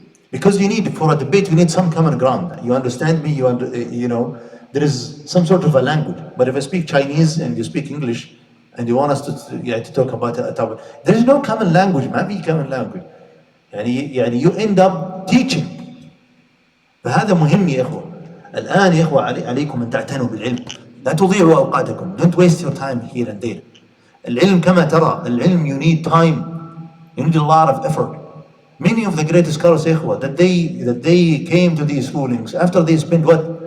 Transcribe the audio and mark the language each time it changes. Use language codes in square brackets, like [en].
[en] Because for a debate you need some common ground. You understand me? You know there is some sort of a language. But if I speak Chinese and you speak English and you want us to talk about a topic, there is no common language. [ar] ما في [en] common language. يعني you end up teaching. [ar] فهذا مهم يا إخوة. الآن يا إخوة عليكم أن تعتنوا بالعلم. لا تضيعوا أوقاتكم. [en] Don't waste your time here and there. [ar] العلم كما ترى العلم [en] you need time. You need a lot of effort. Many of the greatest scholars [ar] يا إخوة [en] that they came to these rulings after they spent what?